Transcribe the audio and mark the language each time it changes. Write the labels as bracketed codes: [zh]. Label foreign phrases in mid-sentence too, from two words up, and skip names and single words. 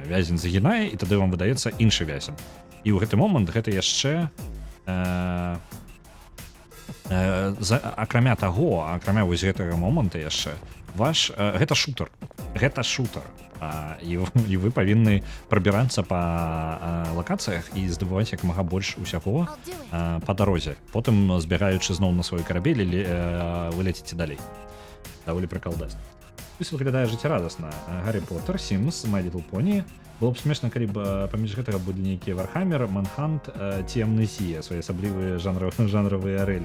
[be] Вязень загінае, і тады вам выдаецца іншы вязень. І ў гэты момант гэта яшчэ акрамя таго, акрамя вось гэтага моманта яшчэ гэта шутер. Гэта шутер. І вы павінны прабірацца па лакацыях і здабываць як мага больш усяго [en] I'll do it. [be] па дарозе. Потым, збягаючы зноў на свой карабель, вы ляціце далей. Даволі прыкалдас. Спіс выглядае жыццярадасна. Гаррі Поттер, Сімс, My Little Pony. Было б смешна, калі б паміж гэтага былі нейкія Вархаммер, Манхант ці Амнезія, своеасаблівыя жанравыя арэлі.